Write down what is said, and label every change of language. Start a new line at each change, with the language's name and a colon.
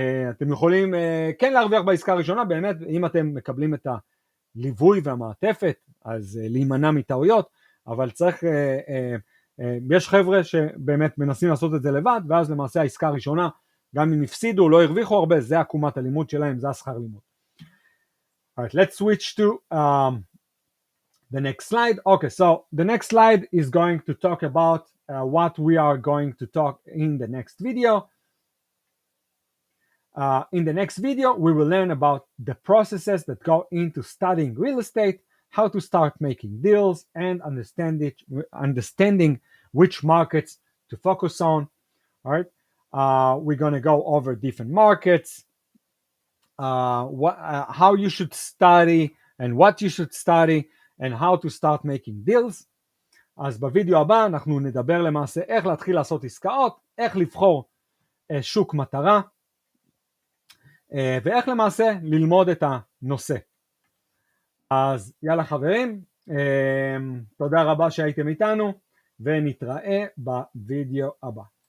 Hebrew: אתם יכולים כן להרוויח בעסקה הראשונה, באמת אם אתם מקבלים את הליווי והמעטפת, אז להימנע מטעויות, אבל צריך, יש חבר'ה שבאמת מנסים לעשות את זה לבד, ואז למעשה העסקה הראשונה, גם אם הפסידו, לא הרוויחו הרבה, זה עקומת הלימוד שלהם, זה השכר לימוד.
English: Alright, let's switch to the next slide. Okay, so the next slide is going to talk about what we are going to talk in the next video. In the next video, we will learn about the processes that go into studying real estate, how to start making deals, and understanding which markets to focus on. All right, we're going to go over different markets, how you should study and what you should study, and how to start making deals.
Hebrew: אז בווידאו הבא אנחנו נדבר למעשה איך להתחיל לעשות עסקאות, איך לבחור שוק מטרה, ואיך למעשה ללמוד את הנושא. אז יאללה חברים, תודה רבה שהייתם איתנו, ונתראה בווידאו הבא.